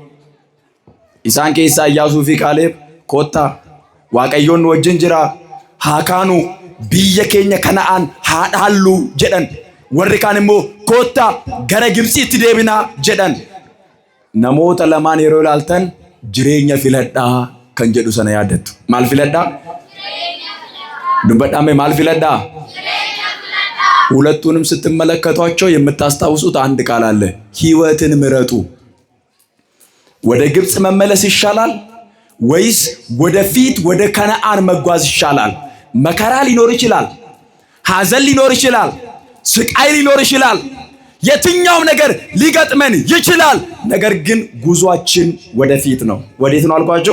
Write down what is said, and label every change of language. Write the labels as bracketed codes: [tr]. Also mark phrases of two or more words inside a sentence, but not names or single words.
[om] Isaan keessaa Iyyaasuu fi Kaaleeb kottaa waaqayyoon wajjin jira, haakaanu biyya keenya Kana'aan haa dhaallu jedhan. Warri kaan immoo kottaa gara Gibxiitti deebinaa jedhan. Namoota lamaan yeroo ilaaltan jireenya filadhaa kan jedhu sana yaadattu. Maal filadhaa? Dubbadhaame maal filadhaa? [am] ሁለቱንም ስትመለከቷቸው የምታስታውሱት አንድ ቃል አለ፣ ሕይወትን ምረጡ። ወደ ግብጽ መመለስ ይሻላል ወይስ ወደፊት ወደ ከነዓን መጓዝ ይሻላል? መከራ ሊኖር ይችላል፣ ሐዘን ሊኖር ይችላል፣ ስቃይ ሊኖር ይችላል፣ የትኛውም ነገር ሊገጥመን ይችላል። ነገር ግን ጉዟችን ወደፊት ነው። ወዴት ነው አልኳቸው?